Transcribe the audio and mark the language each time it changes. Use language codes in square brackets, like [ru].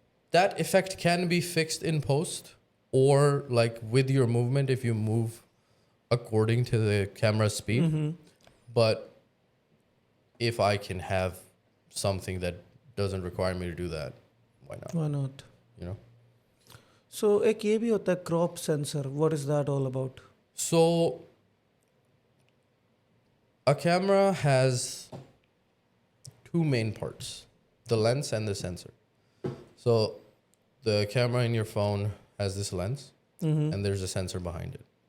[en] That effect can be fixed in post, or like with your movement if you move according to the camera's speed. Mm-hmm. But if I can have something that doesn't require me to do that, why not? Why not? You know? [hi] So एक ये भी होता है crop sensor. [en] What is that all about? So a camera has two main parts, the lens and the sensor. So the camera in your phone has this lens, Mm-hmm. and there's a sensor behind it.